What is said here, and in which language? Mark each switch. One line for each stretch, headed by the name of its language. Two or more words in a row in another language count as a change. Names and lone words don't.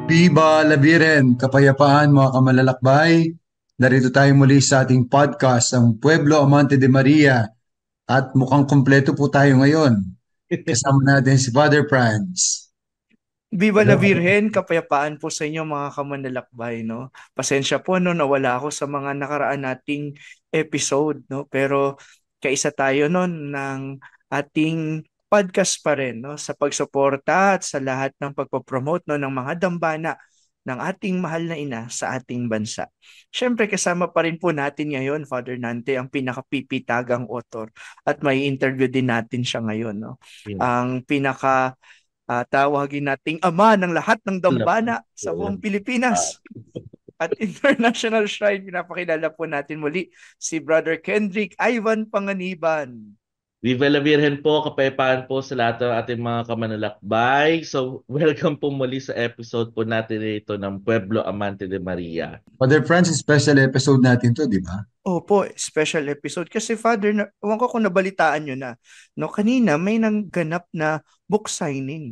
Spanish: Viva la Virgen,
Filipino: kapayapaan mga kamalalakbay. Narito tayo muli sa ating podcast, ang Pueblo Amante de Maria. At mukhang kumpleto po tayo ngayon. Kasama natin si Father Franz.
Spanish: Viva la Virgen,
Filipino: kapayapaan po sa inyo mga kamanlalakbay, no? Pasensya po no nawala ako sa mga nakaraan nating episode, no? Pero kaisa tayo noon ng ating podcast pa rin, no? Sa pagsuporta at sa lahat ng pagpopromote no ng mga dambana ng ating mahal na ina sa ating bansa. Siyempre kasama pa rin po natin ngayon, Father Nante, ang pinakapipitagang author at may interview din natin siya ngayon, no? Yun. Ang tawagin nating ama ng lahat ng dambana sa buong Ah, Pilipinas at International Shrine. Pinapakilala po natin muli si Brother Kendrick Ivan Panganiban.
Spanish: Viva la Virgen
Filipino: po, kapayapaan po sa lahat ng ating mga kamanlalakbay. So, welcome po muli sa episode po natin ito ng Pueblo Amante de Maria. Father Franz,
English: special episode
Filipino: natin to, di ba? Opo,
English: special episode.
Filipino: Kasi Father, ewan ko kung nabalitaan nyo na, no, kanina may nangganap na
English: book signing.